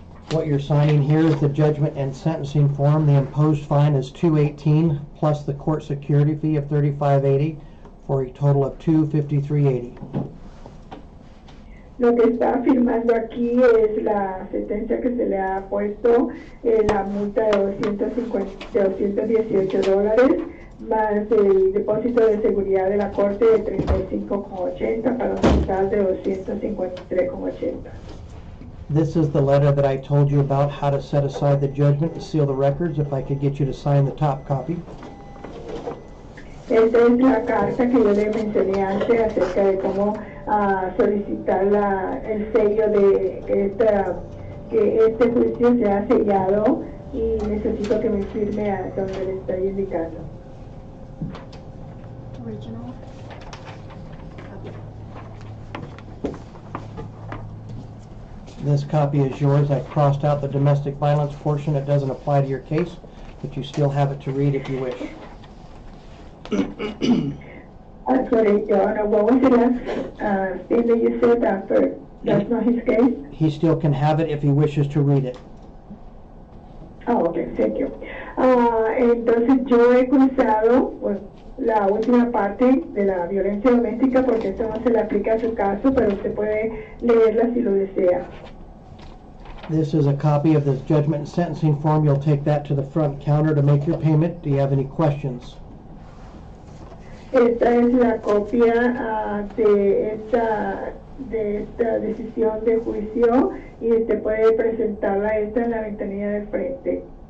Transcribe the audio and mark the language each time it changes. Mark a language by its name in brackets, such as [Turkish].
[English] What you're signing here is the judgment and sentencing form. The imposed fine is $218 plus the court security fee of $35.80 for a total of $253.80. [Spanish] Lo que está firmando aquí es la sentencia que se le ha puesto, la multa de $218 más el depósito de seguridad de la corte de $35.80 para un total de $253.80. [English] This is the letter that I told you about, how to set aside the judgment and seal the records. If I could get you to sign the top copy. [Spanish] Esta es la carta que yo le mencioné antes acerca de cómo solicitar el sello de que este juicio se ha sellado y necesito que me firme a donde le estoy indicando. [English] Original. This copy is yours. I crossed out the domestic violence portion. It doesn't apply to your case, but you still have it to read if you wish. Sorry, Joanna, what was the last thing that you said after? That's not his case? He still can have it if he wishes to read it. Oh, ok, thank you. [Spanish] Entonces yo he cruzado pues, la última parte de la violencia doméstica porque esto no se le aplica a su caso, pero usted puede leerla si lo desea. [English] This is a copy of the judgment and sentencing form. You'll take that to the front counter to make your payment. Do you have any questions? [Spanish] Esta es la copia de esta decisión de juicio y usted puede presentarla esta en la ventanilla del frente.